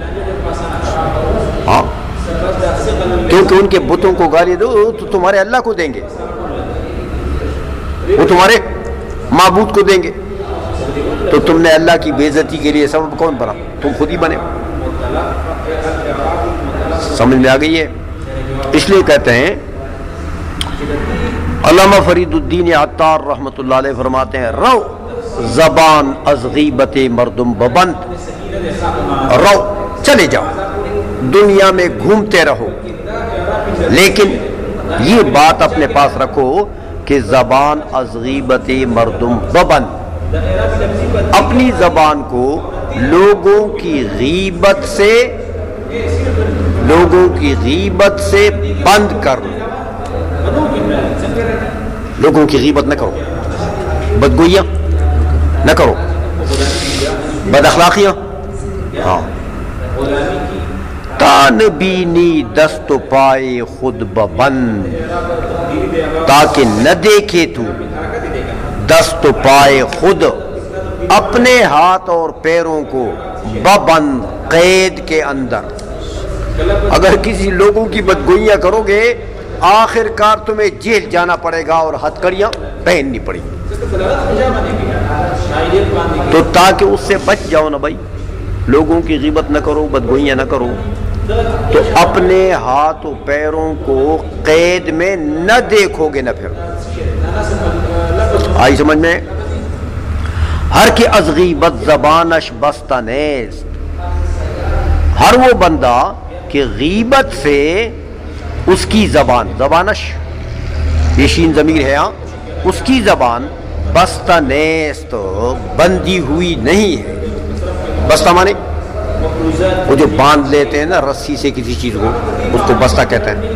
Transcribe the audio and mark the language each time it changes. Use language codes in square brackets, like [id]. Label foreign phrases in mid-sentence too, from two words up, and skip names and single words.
[ur] ہاں کیونکہ ان کے بتوں کو گالی دو تو تمہارے اللہ کو دیں گے، وہ تمہارے معبود کو دیں گے. تو تم نے اللہ کی بے عزتی کے لیے سبب کون بنا؟ تم خود ہی بنے. سمجھ میں آ گئی ہے؟ اس لیے کہتے ہیں علامہ فرید الدین عطار رحمۃ اللہ علیہ فرماتے ہیں، [fa] رو زبان از غیبت مردم ببند، [ur] رو چلے جاؤ دنیا میں گھومتے رہو، لیکن یہ بات اپنے پاس رکھو کہ [fa] زبان از غیبت مردم ببند، [ur] اپنی زبان کو لوگوں کی غیبت سے بند کر لو. لوگوں کی غیبت نہ کرو، بدگوئیاں نہ کرو، بد اخلاقیاں، ہاں [fa] تان بینی دست و پائے خود ببند، [ur] تاکہ نہ دیکھے تو [fa] دست و پائے خود، [ur] اپنے ہاتھ اور پیروں کو ببند قید کے اندر. اگر کسی لوگوں کی بدگوئیاں کرو گے آخر کار تمہیں جیل جانا پڑے گا اور ہتھکڑیاں پہننی پڑیں گی. تو تاکہ اس سے بچ جاؤ نا بھائی، لوگوں کی غیبت نہ کرو، بدگوئیاں نہ کرو، تو اپنے ہاتھ و پیروں کو قید میں نہ دیکھو گے. نہ پھر آئی سمجھ میں؟ [fa] ہر کے از غیبت زبانش بستہ نیست، [ur] ہر وہ بندہ کہ غیبت سے اس کی زبانش یہ شین ضمیر ہے، اس کی زبان [fa] بستہ نیست، [ur] بندی ہوئی نہیں ہے. بستہ مانے وہ جو باندھ لیتے ہیں نا رسی سے کسی چیز کو، اس کو بستہ کہتے ہیں.